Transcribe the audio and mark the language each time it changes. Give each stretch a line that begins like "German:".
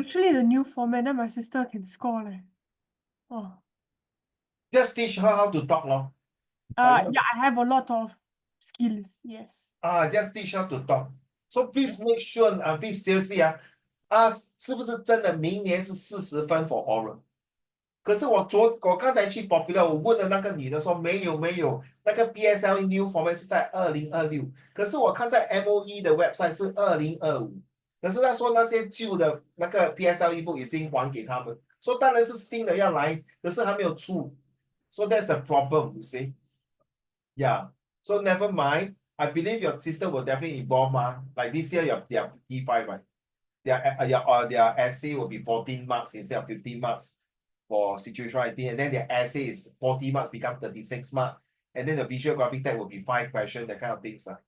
English: actually the new format that my sister can score. Oh. Just teach her how to talk, lor. Yeah, I have a lot of skills. Yes. Just teach her to talk. So please make sure, please seriously,
Chinese: 是不是真的明年是40分
English: for oral？
Chinese: 可是我刚才去 Popular，我问了那个女的说没有，那个 PSLE new format 是在2026，可是我看在 MOE 的 website 是2025，可是他说那些旧的那个 PSLE book 已经还给他们，说当然是新的要来，可是还没有出，
English: so that's the problem, you see. Yeah, so never mind. I believe your sister will definitely involve, like this year they are P5, right? Their essay will be 14 marks instead of 15 marks for situation writing, and then their essay is 40 marks become 36 marks, and then the visual graphic tag will be 5 questions, that kind of things.